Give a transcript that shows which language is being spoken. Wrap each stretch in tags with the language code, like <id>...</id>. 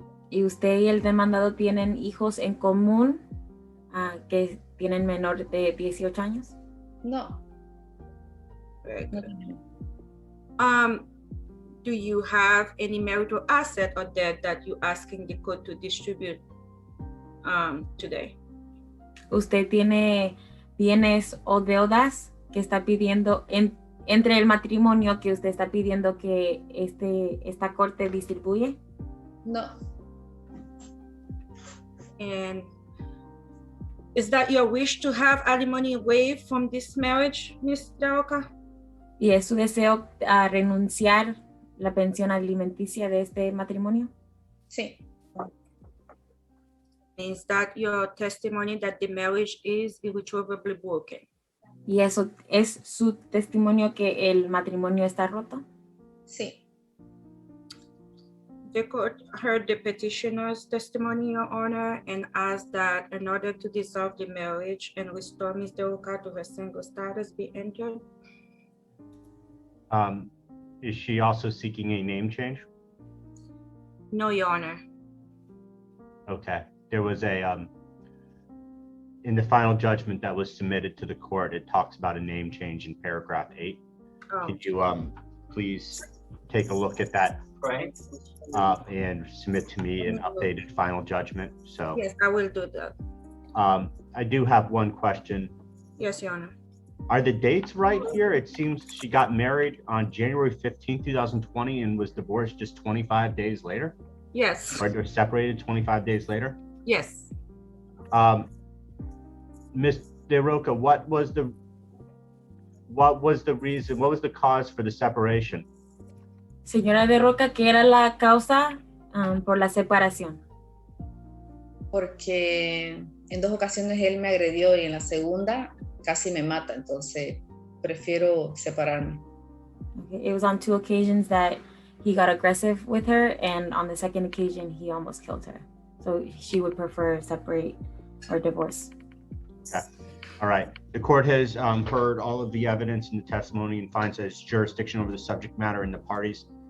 <es>¿Y usted y el demandado tienen hijos en común que tienen menor de 18 años? No.</es> <en>Very</en> <es>No</es> <en>good.</en> <es>tenemos.</es> <en>Do you have any marital asset or debt that you're asking the court to distribute today?</en> <es>¿Usted tiene bienes o deudas que está pidiendo entre el matrimonio que usted está pidiendo que esta corte distribuye? No.</es> <en>And is that your wish to have alimony waived from this marriage, Ms. Daroca?</en> <es>¿Y es su deseo a renunciar la pensión alimenticia de este matrimonio? Sí.</es> <en>Is that your testimony that the marriage is irretrievably broken?</en> <es>¿Y eso es su testimonio que el matrimonio está roto? Sí.</es> <en>The court heard the petitioner's testimony, Your Honor, and asked that in order to dissolve the marriage and restore Ms. Daroca to her single status be entered. Is she also seeking a name change? No, Your Honor. Okay. There was a, in the final judgment that was submitted to the court, it talks about a name change in paragraph 8. Oh. Could you please take a look at that and submit to me an updated final judgment? So Yes, I will do that. I do have one question. Yes, Your Honor. Are the dates right here? It seems she got married on January 15, 2020 and was divorced just 25 days later? Yes. Or they're separated 25 days later? Yes. Ms. DeRoca, what was the reason, what was the cause for the separation?</en> <es>Señora De Roca, ¿qué era la causa por la separación? Porque en 2 ocasiones él me agredió y en la segunda casi me mata, entonces prefiero separarme.</es> <en>Okay. It was on 2 occasions that he got aggressive with her, and on the second occasion, he almost killed her. So she would prefer separate or divorce. Okay. All right. The court has heard all of the evidence and the testimony and finds that it's jurisdiction over the subject matter and the parties.</en>